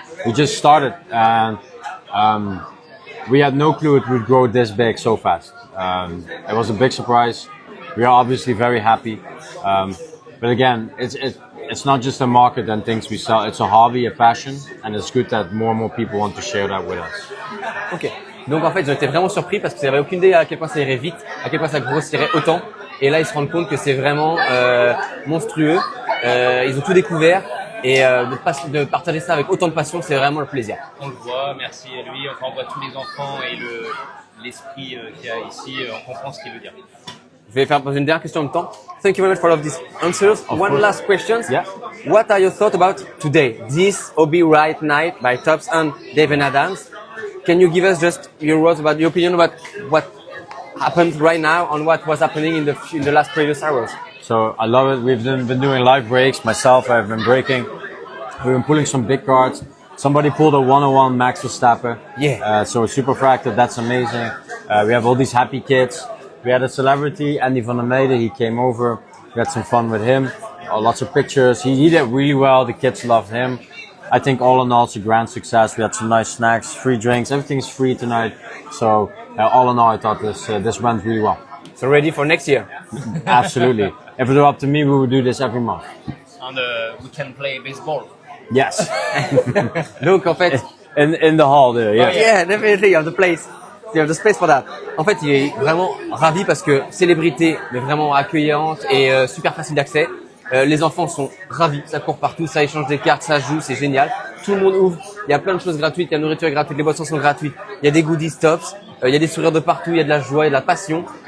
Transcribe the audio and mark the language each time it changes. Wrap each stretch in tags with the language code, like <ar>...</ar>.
<en>We just started and we had no clue it would grow this big so fast. It was a big surprise. We are obviously very happy. But again, it's not just a market and things we sell. It's a hobby, a passion, and it's good that more and more people want to share that with us. Ok.</en> <fr>Donc en fait, ils ont été vraiment surpris parce qu'ils n'avaient aucune idée à quel point ça irait vite, à quel point ça grossirait autant. Et là, ils se rendent compte que c'est vraiment monstrueux. Ils ont tout découvert et de partager ça avec autant de passion, c'est vraiment le plaisir. On le voit, merci à lui. Enfin, on voit tous les enfants et l'esprit qu'il y a ici. On comprend ce qu'il veut dire. Je vais faire poser une dernière question en même temps.</fr> <en>Thank you very much for all of these answers. One course. last question. Yeah. What are your thoughts about today, this Hobby Right Night by Tops and David Adams? Can you give us just your words about your opinion about what happened right now and what was happening in the last previous hours? So I love it. We've been doing live breaks. Myself, I've been breaking. We've been pulling some big cards. Somebody pulled a 101 Max Verstappen. Yeah. So super fracted. That's amazing. We have all these happy kids. We had a celebrity, Andy van der Meijden. He came over. We had some fun with him. Lots of pictures. He did really well. The kids loved him. I think all in all, it's a grand success. We had some nice snacks, free drinks. Everything's free tonight. So all in all, I thought this went really well. So ready for next year? Absolutely. If it were up to me, we would do this every month. And we can play baseball. Yes.</en> <fr>Donc en fait,</fr> <en>In the hall there, yeah. yeah, definitely, you have the place. You have the space for that.</en> <fr>En fait, il est vraiment ravi parce que célébrité, mais vraiment accueillante et super facile d'accès. Les enfants sont ravis, ça court partout, ça échange des cartes, ça joue, c'est génial. Tout le monde ouvre, il y a plein de choses gratuites, la nourriture est gratuite, les boissons sont gratuites, il y a des goodies Tops, il y a des sourires de partout, il y a de la joie, il y a de la passion.</fr>